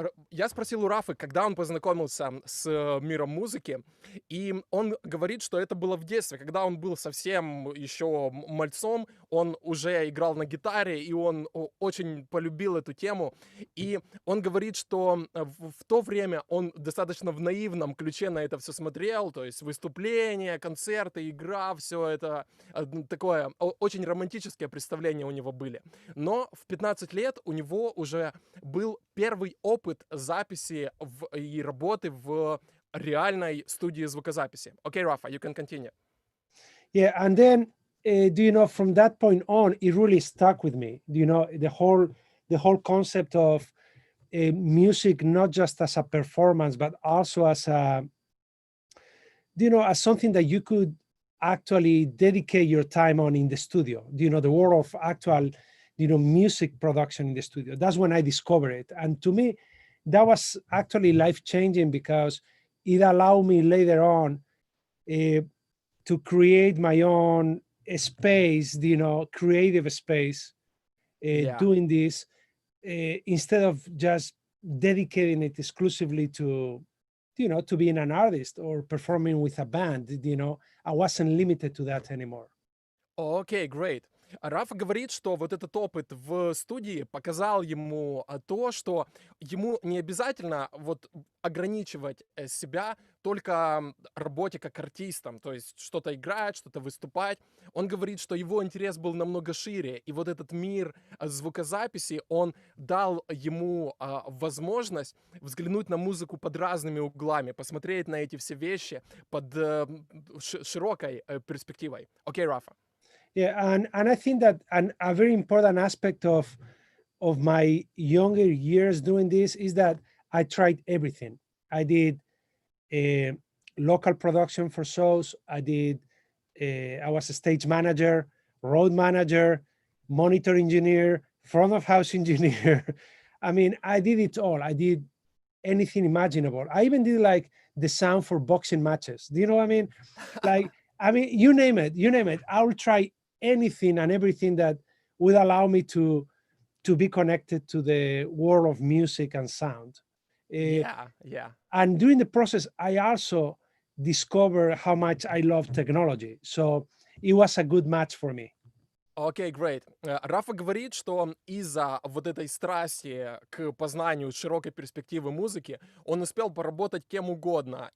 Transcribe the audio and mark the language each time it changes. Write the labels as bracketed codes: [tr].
[ru] Я спросил у Рафы, когда он познакомился с миром музыки, и он говорит, что это было в детстве, когда он был совсем еще мальцом, он уже играл на гитаре, и он очень полюбил эту тему, и он говорит, что в то время он достаточно в наивном ключе на это все смотрел, то есть выступления, концерты, игра, все это такое, очень романтическое представление у него были. Но в 15 лет у него уже был первый опыт записи и работы в реальной студии звукозаписи. [en] Okay, Rafa, you can continue. Yeah, and then, from that point on, it really stuck with me. The whole concept of music, not just as a performance, but also as as something that you could actually dedicate your time on in the studio. The world of actual music production in the studio. That's when I discovered it. And to me, that was actually life-changing because it allowed me later on to create my own space, creative space, doing this instead of just dedicating it exclusively to being an artist or performing with a band. I wasn't limited to that anymore. Okay, great. [ru] Рафа говорит, что вот этот опыт в студии показал ему то, что ему не обязательно вот ограничивать себя только работе как артистом, то есть что-то играть, что-то выступать. Он говорит, что его интерес был намного шире, и вот этот мир звукозаписи, он дал ему возможность взглянуть на музыку под разными углами, посмотреть на эти все вещи под широкой перспективой. Окей, Рафа. [en] Yeah, and I think that a very important aspect of my younger years doing this is that I tried everything. I did local production for shows. I was a stage manager, road manager, monitor engineer, front of house engineer. I mean, I did it all. I did anything imaginable. I even did like the sound for boxing matches. Do you know what I mean? Like, I mean, you name it, I will try anything and everything that would allow me to be connected to the world of music and sound. Yeah. And during the process, I also discovered how much I love technology. So it was a good match for me. [ru] Окей, great. Рафа говорит, что из-за вот этой страсти к познанию широкой перспективы музыки он успел поработать кем угодно.